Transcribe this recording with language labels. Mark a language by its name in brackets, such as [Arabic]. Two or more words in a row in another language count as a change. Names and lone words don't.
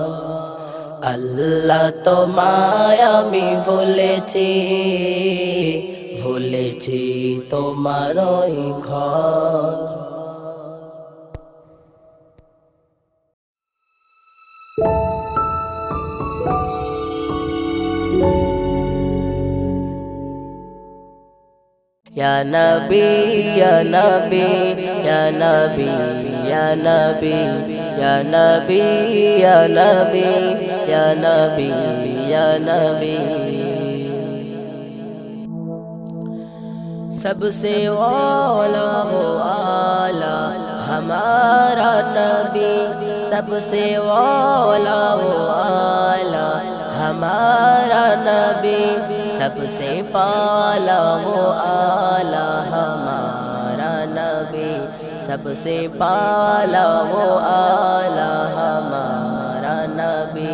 [Bangla] আল্লাহ তোমায় আমি ভুলেছি, ভুলেছি তোমারই ঘর। [Arabic] يا نبي، يا نبي، يا نبي، يا نبي، يا نبي، يا نبي، يا نبي، يا نبي. [Hindi] सबसे वाला वो आला हमारा नबी, सबसे वाला वो आला हमारा नबी, सबसे पाला वो आला हमारा नबी, सबसे पाला वो आला हमारा नबी।